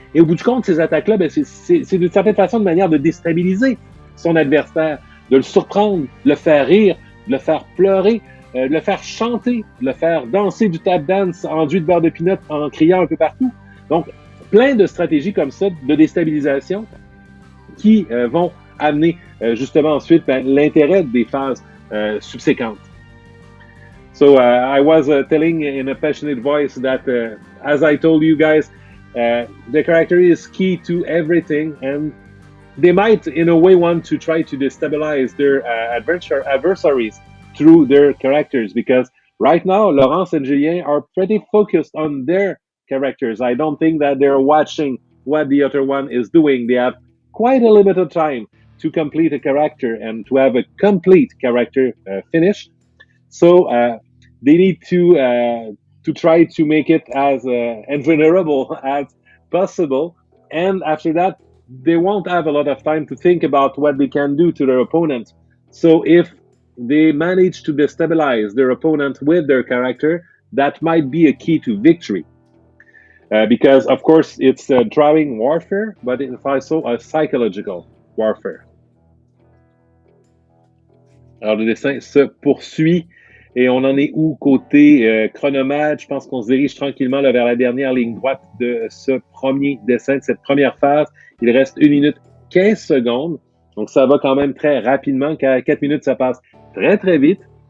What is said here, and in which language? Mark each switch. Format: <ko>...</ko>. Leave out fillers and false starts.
<fr>Et au bout du compte, ces attaques-là, ben, c'est d'une certaine façon une manière de déstabiliser son adversaire, de le surprendre, de le faire rire, de le faire pleurer, de le faire chanter, de le faire danser du tap dance enduit de beurre de pinot en criant un peu partout. Donc, plein de stratégies comme ça de déstabilisation qui vont amener justement ensuite l'intérêt des phases subséquentes.</fr> <en>So I was telling in a passionate voice that, as I told you guys, the character is key to everything, and they might, in a way, want to try to destabilize their adversaries through their characters, because right now, Laurence and Julien are pretty focused on their characters. I don't think that they're watching what the other one is doing. They have quite a limited time to complete a character and to have a complete character finish. So they need to try to make it as invulnerable as possible. And after that, they won't have a lot of time to think about what they can do to their opponent. So if they manage to destabilize their opponent with their character, that might be a key to victory. Because, of course, it's a drawing warfare, but it's also a psychological warfare.</en> <fr>Alors, le dessin se poursuit et on en est où côté chronomètre? Je pense qu'on se dirige tranquillement là, vers la dernière ligne droite de ce premier dessin, de cette première phase. Il reste 1 minute 15 secondes. Donc, ça va quand même très rapidement, car 4 minutes, ça passe très, très vite.</fr>